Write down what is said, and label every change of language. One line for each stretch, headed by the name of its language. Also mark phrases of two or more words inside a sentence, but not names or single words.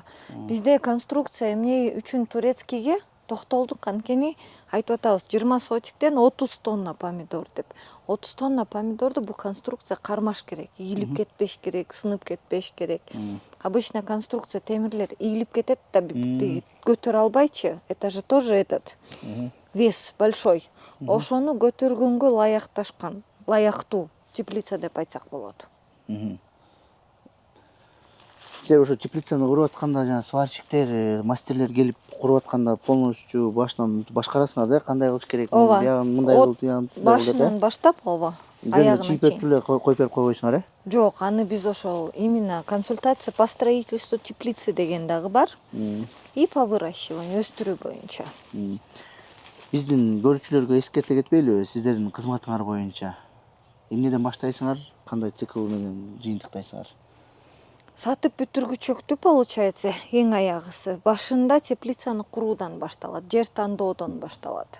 Kyrgyz: Бизде конструкция эмне үчүн турецкийге токтолдук, анткени айтып атабыз 20 сотиктен 30 тонна помидор деп. 30 тонна помидорду бул конструкция кармаш керек, ийилип кетпеш керек, сынып кетпеш керек. Обычно конструкция темирлер ийилип кетет да көтөрө албайчы.
Russian: Это же тоже вес большой.
Kyrgyz: Ошону көтөргөнгө лаяктуу теплица деп айтсак болот. Силер ошо теплицаны куруп атканда, жана сварщиктер, мастерлер келип куруп атканда полностью башынан башкарасыңар да, кандай кылыш керек, мындай кылды, башынан баштап, ооба, аягына чейин. Чийип эле коюп берип койбойсуңар, Жок, аны биз ошол
Russian: именно консультация по строительству теплицы
Kyrgyz: деген дагы бар.
Russian: И по выращиванию,
Kyrgyz: өстүрүү боюнча. Биздин көрүүчүлөргө эскерте кетпейлиби, сиздердин кызматыңар боюнча Эмнеден баштайсыңар, кандай цикл менен жыйынтыктайсыңар? Сатып бүтүргүчөктү получается эң аягысы башында теплицаны куруудан башталат, жер тандоодон башталат.